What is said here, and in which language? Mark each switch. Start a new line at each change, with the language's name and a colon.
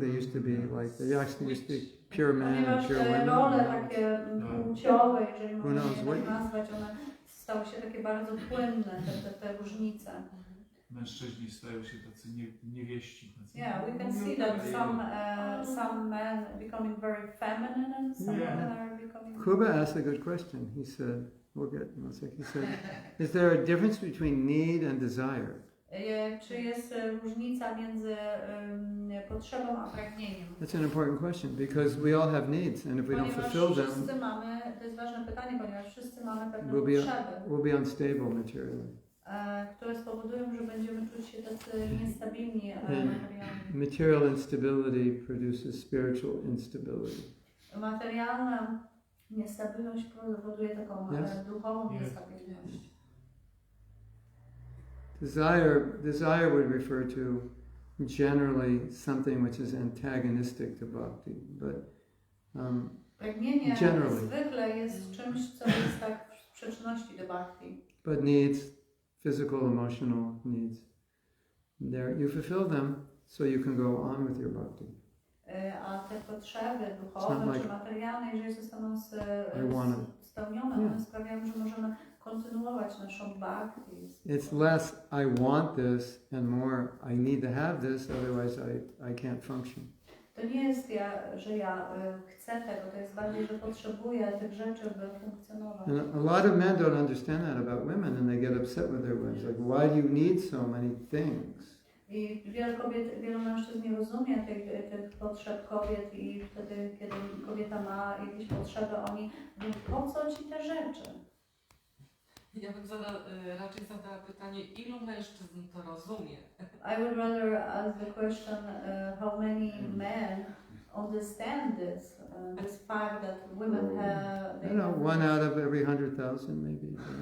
English: They used to be like they actually used to be pure men and pure women.
Polish: Role takie płciowe, jeżeli można je tak nazwać, one stały się takie bardzo płynne, te różnice. Mężczyźni stają się tacy niewieści.
English: Yeah, we can see that some men becoming very feminine and some women are becoming... Kuba asked a good question. He said, he said, is there a difference between need and desire?
Polish: Czy jest różnica między potrzebą a pragnieniem?
English: That's an important question because we all have needs and if we don't fulfill them,
Polish: wszyscy mamy, to jest ważne pytanie, ponieważ wszyscy mamy pewne potrzeby.
English: We'll be unstable materially.
Polish: Które spowodują, że będziemy czuć się tacy niestabilni materialnie.
English: Material instability produces spiritual instability.
Polish: Materialna niestabilność powoduje taką duchową niestabilność.
English: Desire would refer to generally something which is antagonistic to bhakti, but
Polish: pragnienie zwykle jest czymś, co jest tak w sprzeczności do bhakti.
English: But needs, physical, emotional needs, there you fulfill them, so you can go on with your bhakti.
Polish: A te potrzeby duchowe czy materialne, jeżeli zostaną spełnione, one sprawiają, że możemy kontynuować naszą bhakti.
English: It's less I want this and more I need to have this, otherwise I can't function.
Polish: To nie jest że ja chcę tego, to jest bardziej, że potrzebuję tych rzeczy, by funkcjonować.
English: And a lot of men don't understand that about women and they get upset with their wives. Like, why do you need so many things?
Polish: I wielu mężczyzn nie rozumie tych potrzeb kobiet i wtedy, kiedy kobieta ma jakieś potrzeby, oni mówią, po co ci te rzeczy? Ja bym raczej zadała pytanie, ilu mężczyzn to rozumie?
English: I would rather ask the question, how many men understand this fact that women have... I don't know, 1 out of every 100,000 maybe.